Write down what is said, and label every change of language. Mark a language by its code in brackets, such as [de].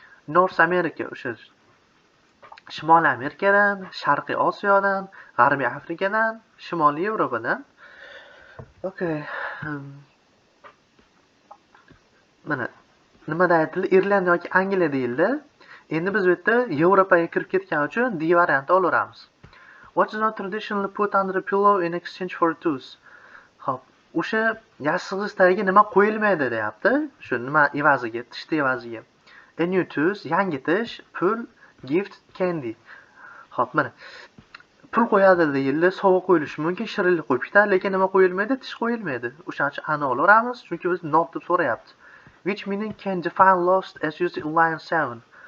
[uz] North America, o'sha Shimoliy Amerikadan, Sharqiy Osiyodan, G'arbiy Afrikadan, Shimoliy Yevropadan. Okay. Mana nimada aytildi? Irlandiya yoki Angliya deyildi. Endi biz bu yerda Yevropaga kirib ketgani uchun D varianti olaveramiz. [en] What is not traditionally put under a pillow in exchange for a tooth? [uz] Xo'p, o'sha yastig'ingiz tagiga nima qo'yilmaydi deyapti? Shu nima evaziga, tishni evaziga. [en] A new tooth, [uz] yangi tish, pul, [en] gift, candy. [uz] Xo'p, mana pul qo'yadi deyildi, sovg'a qo'yilishi mumkin, shirinlik qo'yib ketadi, lekin nima qo'yilmaydi? Tish qo'yilmaydi. O'shaning uchun ana olaveramiz, chunki biz not deb so'rayapti. [en] Which meaning can define lost as used in line 7?